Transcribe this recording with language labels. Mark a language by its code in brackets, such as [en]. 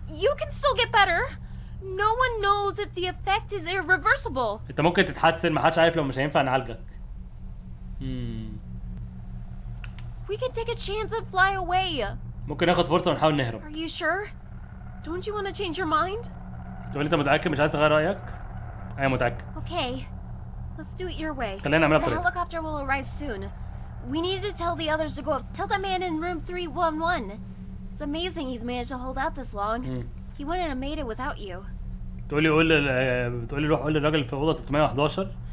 [en] You can still get better. No one knows if the effect is irreversible. [ar] انت ممكن تتحسن، محدش عارف لو مش هينفع نعالجك. [en] We can take a chance and fly away. [ar] ممكن ناخد فرصه ونحاول نهرب. [en] Are you sure? Don't you want to change your mind? [ar] تقول لي انت متاكد مش عايز تغير رايك؟ ايوه متاكد. [en] Okay. Let's do it your way. [ar] خلينا نعملها [en] The [ar] بطريقتك. [en] helicopter will arrive soon. We need to tell the others to go up. Tell the man in room 311. It's amazing he's managed to hold out this long. He wouldn't have made it without you. [ar] تقول لي روح قول للراجل في اوضه 311.